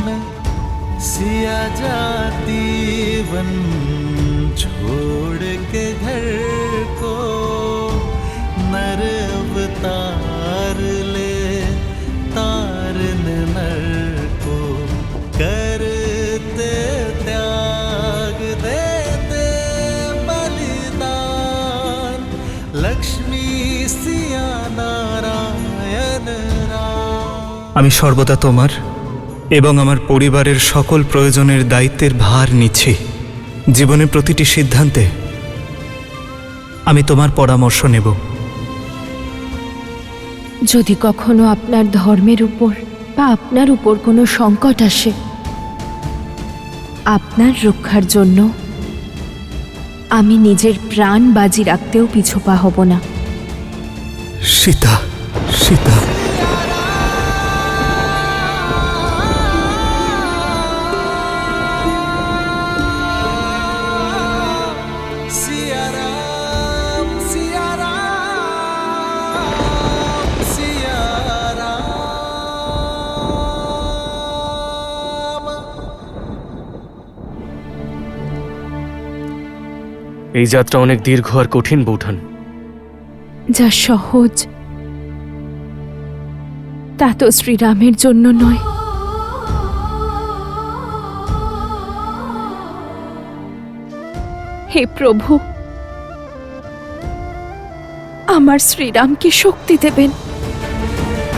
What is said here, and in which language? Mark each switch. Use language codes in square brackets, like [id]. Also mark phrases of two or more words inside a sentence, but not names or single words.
[hi] सिया जाती वन छोड़ के घर को, नर अवतार ले तारन नर को, करते त्याग देते बलिदान, लक्ष्मी सिया नारायण राम। [bn] আমি সর্বদা তোমার এবং আমার পরিবারের সকল প্রয়োজনের দায়িত্বের ভার নিচ্ছি। জীবনের প্রতিটি সিদ্ধান্তে আমি তোমার পরামর্শ নেব। যদি কখনো আপনার ধর্মের উপর বা আপনার উপর কোনো সংকট আসে, আপনার রক্ষার জন্য আমি নিজের প্রাণ বাজি রাখতেও পিছুপা হব না। সীতা, সীতা, [hi] सिया राम, सिया राम, सिया राम। [bn] এই যাত্রা অনেক দীর্ঘ আর কঠিন বৌঠান। যা সহজ তা তো শ্রীরামের জন্য নয়। হে প্রভু, আমার শ্রীরামকে শক্তি দেবেন।